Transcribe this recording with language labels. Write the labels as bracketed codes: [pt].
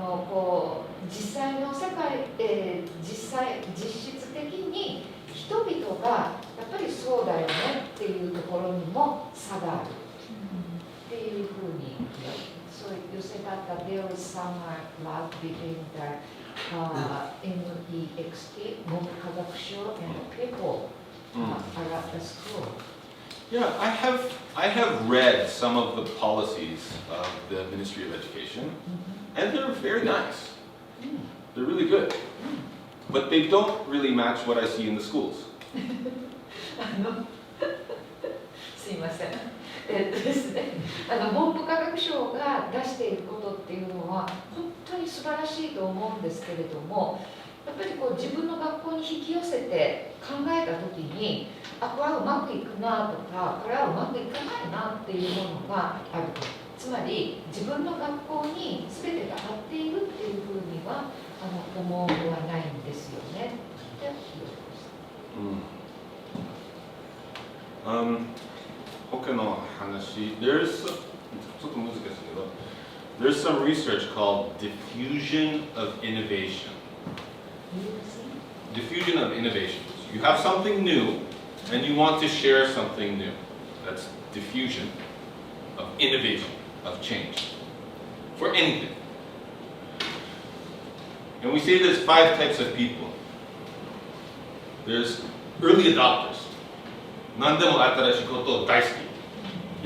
[ja] こう実際の世界、実質的に人々がやっぱりそうだよねっていうところにも差があるっていうふうに、そう [en] you said that there is some lag between the NEXT 文部科学省 and people are at the school. Yeah, I have read some of the policies of the Ministry of Education, and they're very nice. They're really good. But they don't really match what I see in the schools. [ja] すいません。ですね、文部科学省が出していることっていうのは本当に素晴らしいと思うんですけれども、やっぱりこう自分の学校に引き寄せて考えた時に、これはうまくいくなとか、これはうまくいかないなっていうものがあると。つまり自分の学校に全てが合っているっていうふうには思うのはないんですよね。っていうことです。他の話、 [en] there's [ja] ちょっと難しいけど、 [en] there's some research called diffusion of innovation. Diffusion of innovation. You have something new, and you want to share something new. That's diffusion of innovation, of change, for anything. And we say there's 5 types of people. There's early adopters. [ja] 何でも新しいことを大好き。